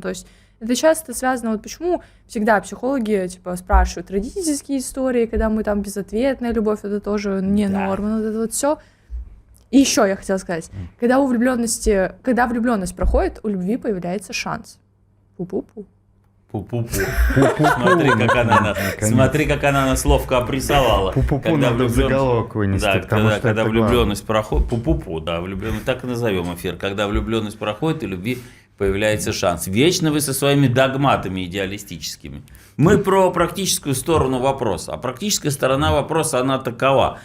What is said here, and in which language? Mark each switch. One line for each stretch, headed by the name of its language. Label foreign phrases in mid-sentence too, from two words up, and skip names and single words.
Russian: То есть это часто связано, вот почему всегда психологи типа спрашивают родительские истории, когда мы там безответная любовь, это тоже не Да. норма, вот это вот все. И еще я хотела сказать, когда влюбленность проходит, у любви появляется шанс. Пу-пу-пу. Пу-пу-пу. Смотри, как она нас ловко опрессовала. Пу-пу-пу надо в заголовок вынести, Да, потому что когда это влюбленность проходит, пу-пу-пу, да, влюбленность, так и назовем эфир. Когда влюбленность проходит, и любви появляется шанс. Вечно вы со своими догматами идеалистическими. Мы про практическую сторону вопроса. А практическая сторона вопроса, она такова.